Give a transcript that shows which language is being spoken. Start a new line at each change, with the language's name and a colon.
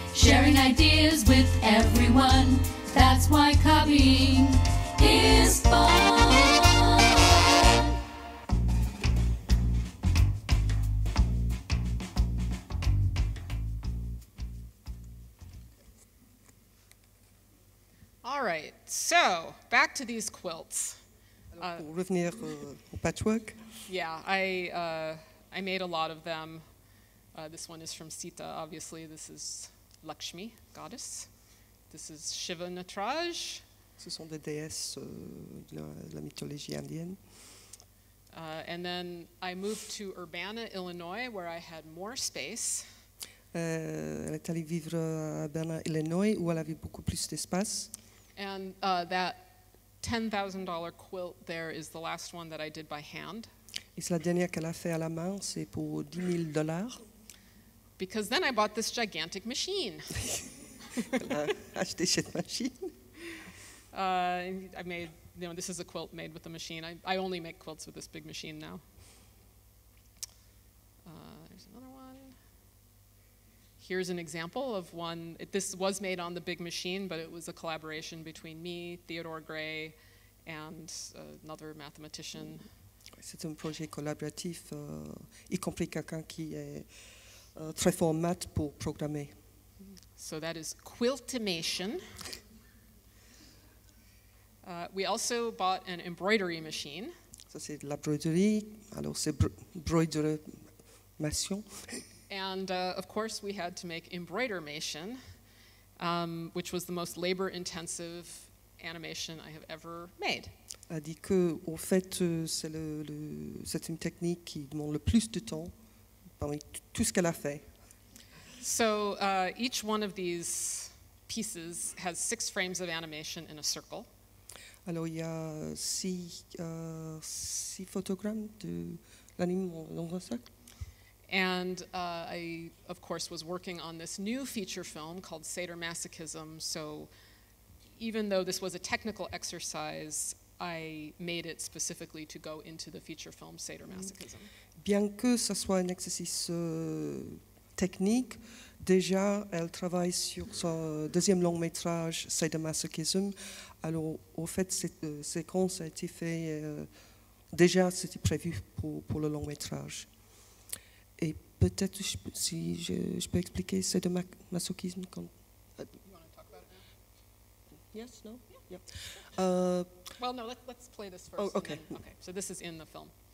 English: Sharing ideas with everyone, that's why copying is fun. All right, so back to these quilts.
French: Alors, pour revenir au patchwork.
English: Yeah, I made a lot of them. This one is from Sita, obviously. This is Lakshmi, goddess. This is Shiva Nataraj.
French: Ce sont des déesses de la mythologie indienne.
English: And then I moved to Urbana, Illinois, where I had more space.
French: Elle est allée vivre à Urbana, Illinois, où elle avait beaucoup plus d'espace.
English: And that $10,000 quilt there is the last one that I did by hand.
French: Et c'est la dernière qu'elle a fait à la main, c'est pour $10,000.
English: Because then I bought this gigantic machine.
French: Elle a acheté cette machine.
English: I made, this is a quilt made with the machine. I only make quilts with this big machine now. There's another one. Here's an example of one. This was made on the big machine, but it was a collaboration between me, Theodore Gray, and another mathematician.
French: C'est un projet collaboratif, y compris quelqu'un qui est très format pour programmer.
English: So that is quiltimation. We also bought an embroidery machine.
French: Ça c'est de la broderie, alors c'est broderimation.
English: And of course we had to make embroidermation, which was the most labor-intensive animation I have ever made.
French: A dit que au fait c'est une technique qui demande le plus de temps parmi tout ce qu'elle a fait.
English: So each one of these pieces has 6 frames of animation in a circle.
French: Alors il y a 6 photogrammes de l'anime dans un cercle.
English: And I, of course, was working on this new feature film called Sadomasochism. So even though this was a technical exercise, I made it specifically to go into the feature film Sadomasochism.
French: Bien que ce soit un exercice technique, déjà elle travaille sur son deuxième long métrage Sadomasochism. Alors au fait cette séquence a été faite, déjà c'était prévu pour le long métrage. Et peut-être si je peux expliquer sadomasochisme quand.
English: You want to talk about it now? Yes, no? Yeah. Well, no, let's play this first. Oh, okay. Okay, so this is in the film.